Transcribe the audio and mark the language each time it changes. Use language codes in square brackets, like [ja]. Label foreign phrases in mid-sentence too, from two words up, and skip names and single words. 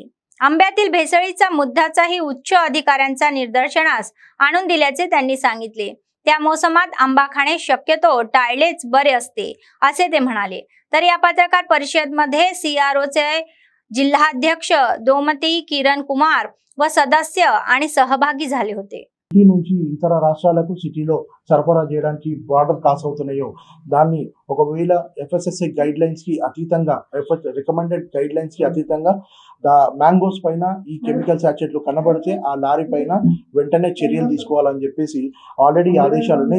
[mr] आंब्यातील भेसळीचा मुद्दाचाही उच्च अधिकाऱ्यांचा निदर्शनास आणून दिल्याचे त्यांनी सांगितले. त्या मोसमात आंबा खाणे शक्यतो टाळलेच बरे असते असे ते म्हणाले. तर या पत्रकार परिषदेमध्ये CROचे जिल्हाध्यक्ष दोमती किरण कुमार व सदस्य आणि सहभागी झाले होते. [te] నుంచి ఇతర రాష్ట్రాలకు సిటీలో సరఫరా చేయడానికి [en] border cross [te] అవుతున్నాయో దాన్ని ఒకవేళ [en] FSSAI guide lines [te] కి అతీతంగా [en] recommended guide lines [te] కి అతీతంగా మ్యాంగోస్ పైన ఈ [en] chemical sachets [te] కనబడితే ఆ లారీ పైన వెంటనే చర్యలు తీసుకోవాలని చెప్పేసి ఆల్రెడీ ఆదేశాలు ఉన్నాయి.